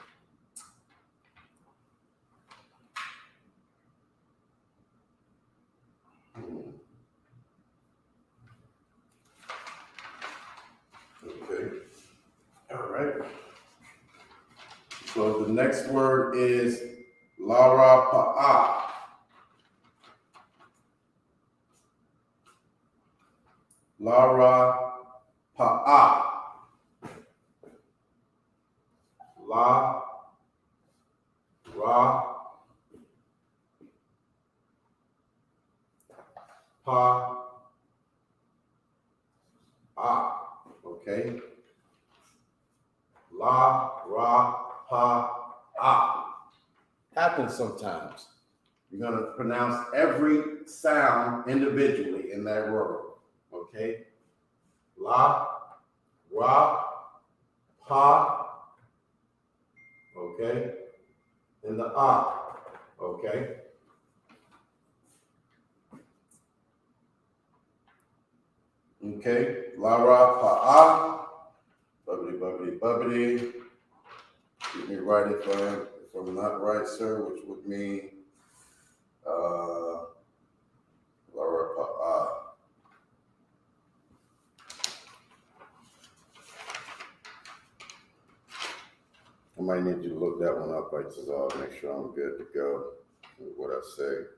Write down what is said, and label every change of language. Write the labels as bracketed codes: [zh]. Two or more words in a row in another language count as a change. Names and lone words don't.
[en] Okay. All right. So the next word is Lara Pa'a. Lara Pa'a. La, Ra, Pa, Ah. Okay. La, Ra, Pa, Ah. Happens sometimes. You're going to pronounce every sound individually in that word. Okay. La, Ra, Pa. Okay. And the Ah. Okay. Okay. La, Ra, Pa, Ah. Bubbly. Get me right if I'm not right, sir, which would mean Laura I might need you to look that one up, right, to make sure I'm good to go with what I say.